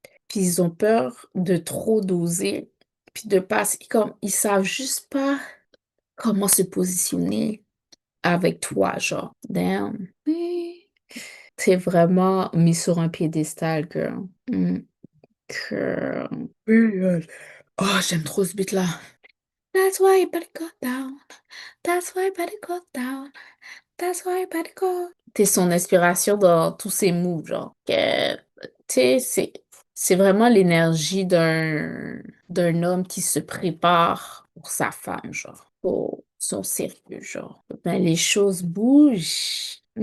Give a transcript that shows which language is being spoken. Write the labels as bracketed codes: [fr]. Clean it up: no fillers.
[fr] Puis ils ont peur de trop doser, puis de passer, comme ils savent juste pas comment se positionner. avec toi, genre. Damn. T'es vraiment mis sur un piédestal, girl. Girl. Period. Oh, j'aime trop ce beat-là. [en] That's why you better go down. That's why you better go down. That's why you better go. [fr] T'es son inspiration dans tous ses moves, genre. Tu sais, c'est vraiment l'énergie d'un homme qui se prépare pour sa femme, genre, pour son sérieux, genre. Ben, les choses bougent.